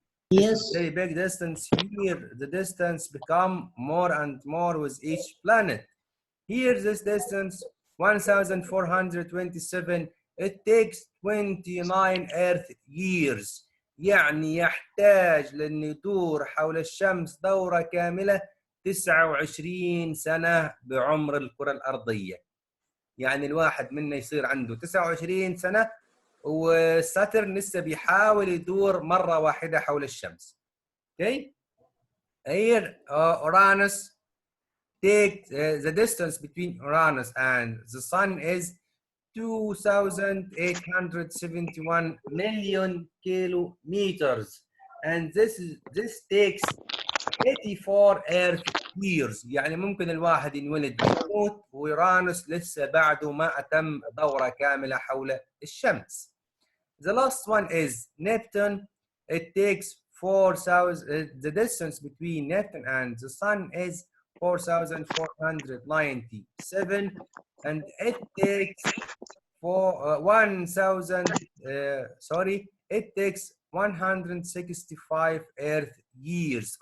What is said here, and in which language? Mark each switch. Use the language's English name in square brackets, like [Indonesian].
[English] Yes. Very big distance. Here, the distance become more and more with each planet. Here, this distance, 1,427, it takes 29 Earth years. [Arabic] يعني يحتاج لأنه يدور حول الشمس دورة كاملة 29 سنة بعمر الكرة الأرضية. يعني الواحد منا يصير عنده 29 سنة وساترن لسه بيحاول يدور مرة واحدة حول الشمس. Okay? [English] Here, Uranus, take the distance between Uranus and the sun is 2,871 million kilometers, and this takes 84 Earth years. [Arabic] يعني ممكن الواحد ينولد ويموت ويرانوس لسه بعده ما أتم دورة كاملة حول الشمس. [English] The last one is Neptune. It takes 4,000. The distance between Neptune and the Sun is 4,497, and it takes for 1,000. Sorry, it takes 165 Earth years.